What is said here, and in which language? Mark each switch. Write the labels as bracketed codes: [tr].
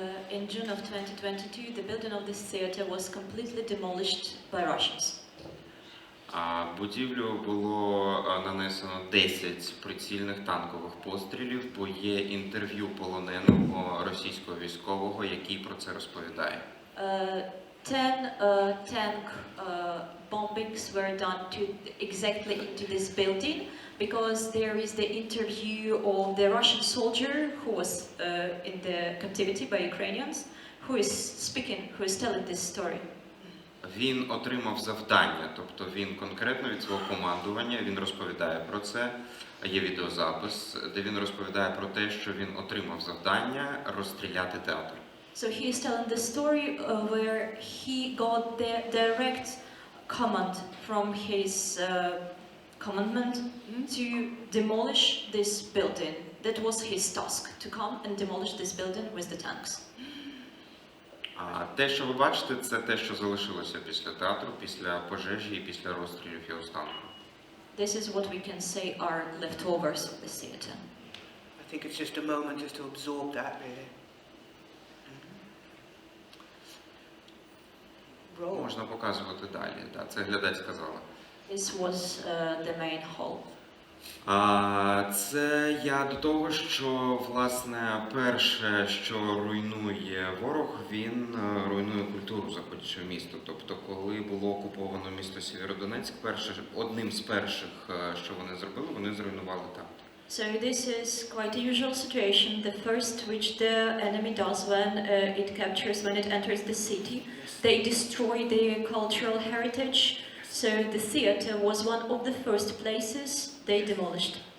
[en] in June of 2022, the building of this theater was completely demolished by Russians. [uk] Будівлю було нанесено 10 прицільних танкових пострілів, бо є інтерв'ю полоненого російського військового, який про це розповідає. [en] 10 tank bombings were done exactly into this building, because there is the interview of the Russian soldier who was in the captivity by Ukrainians, who is telling this story. [uk] Він отримав завдання, тобто він конкретно від свого командування, він розповідає про це, є відеозапис, де він розповідає про те, що він отримав завдання розстріляти театр. [en] So he is telling the story where he got the direct command from his commandment to demolish this building. That was his task, to come and demolish this building with the tanks. [uk] Те, що ви бачите, це те, що залишилося після театру, після пожежі і після розстрілів його станку. [en] This is what we can say are leftovers of the theater. I think it's just a moment just to absorb that, really. Roll. [uk] Можна показувати далі, да, це глядач сказала. [en] This was the main hall. [uk] Це я до того, що, власне, перше, що руйнує ворог, він руйнує культуру заходячого міста. Тобто, коли було окуповано місто Сєвєродонецьк, одним з перших, що вони зробили, вони зруйнували театр. [en] So this is quite a usual situation. The first which the enemy does when it enters the city, they destroy the cultural heritage. So the theater was one of the first places they demolished.